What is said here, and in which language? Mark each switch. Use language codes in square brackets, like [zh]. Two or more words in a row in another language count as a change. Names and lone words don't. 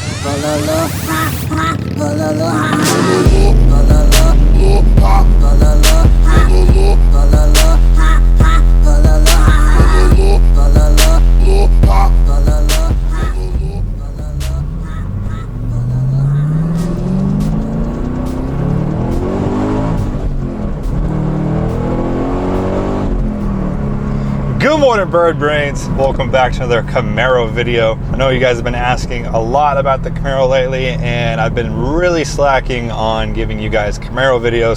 [en] BOLO, ha ha, BOLO, ha ha, BOLO, ha, BOLO, ha, BOLO, ha ha, BOLO, ha ha, BOLO, ha, BOLO, Good morning, bird brains. Welcome back to another Camaro video. I know you guys have been asking a lot about the Camaro lately, and I've been really slacking on giving you guys Camaro videos.